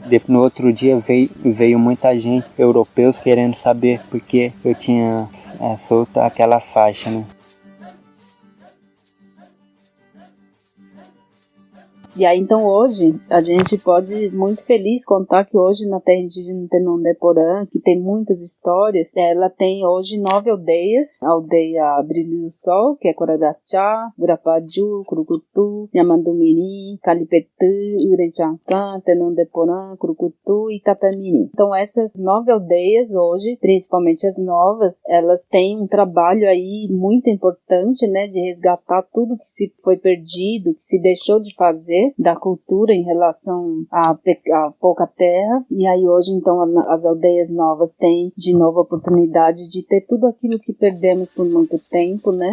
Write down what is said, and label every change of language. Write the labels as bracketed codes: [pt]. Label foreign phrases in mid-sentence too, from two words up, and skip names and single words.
[pt] No outro dia veio muita gente, europeus, querendo saber por que eu tinha solto aquela faixa, né. E aí, então, hoje, a gente pode muito feliz contar que hoje na terra indígena Tenondeporã, que tem muitas histórias, ela tem hoje 9 aldeias. A aldeia Brilho do Sol, que é Corarachá, Gurapaju, Curucutu, Nhamandumirim, Calipetã, Urechancã, Tenondeporã, Curucutu e Itapemirim. Então, essas 9 aldeias hoje, principalmente as novas, elas têm um trabalho aí muito importante, né, de resgatar tudo que se foi perdido, que se deixou de fazer da cultura em relação à pouca terra. E aí hoje, então, as aldeias novas têm de novo a oportunidade de ter tudo aquilo que perdemos por muito tempo, né?